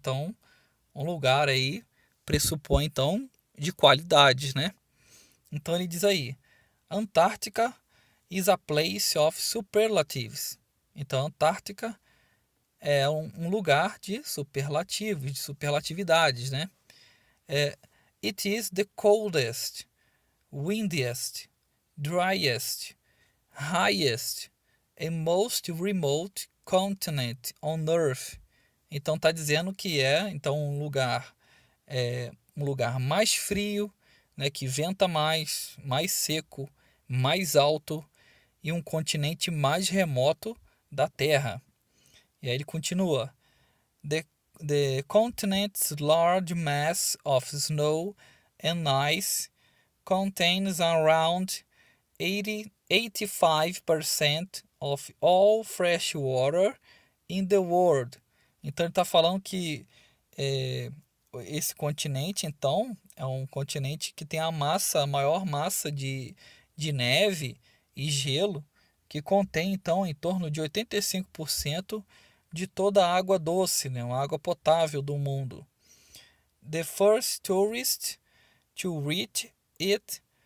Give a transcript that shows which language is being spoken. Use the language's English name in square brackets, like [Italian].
[Portuguese] Então, um lugar aí pressupõe então de qualidades, né? Então ele diz aí: [English] Antártica is a place of superlatives. [Portuguese] Então, Antártica é um lugar de superlativos, de superlatividades, né? [English] It is the coldest, windiest, driest, highest and most remote continent on Earth. [Portuguese] Então está dizendo que então um lugar mais frio, né, que venta mais seco, mais alto e um continente mais remoto da Terra. E aí ele continua: [English] The, the continent's large mass of snow and ice contains around 85% of all fresh water in the world. [Portuguese] Então ele está falando que esse continente, então, é um continente que tem a maior massa de neve e gelo, que contém, então, em torno de 85% de toda a água doce, né, uma água potável do mundo. [English] The first tourist to reach it